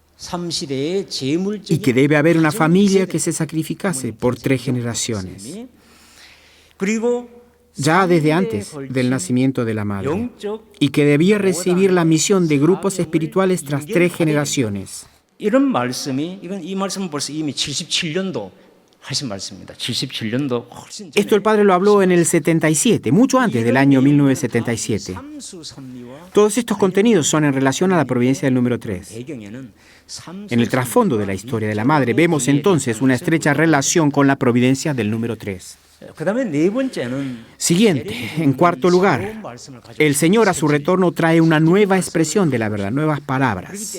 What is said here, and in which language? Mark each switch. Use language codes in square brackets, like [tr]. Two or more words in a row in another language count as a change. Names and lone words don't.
[es] Y que debe haber una familia que se sacrificase por 3 generaciones. Ya desde antes del nacimiento de la madre. Y que debía recibir la misión de grupos espirituales tras 3 generaciones. [ko] 이런 말씀이 이 말씀은 벌써 이미 77년도 하신 말씀입니다. 77년도 훨씬 전에. [es] Esto el padre lo habló en el 77, mucho antes del año 1977. Todos estos contenidos son en relación a la providencia del número 3. En el trasfondo de la historia de la madre vemos entonces una estrecha relación con la providencia del número 3. Siguiente, en cuarto lugar, el Señor a su retorno trae una nueva expresión de la verdad, nuevas palabras.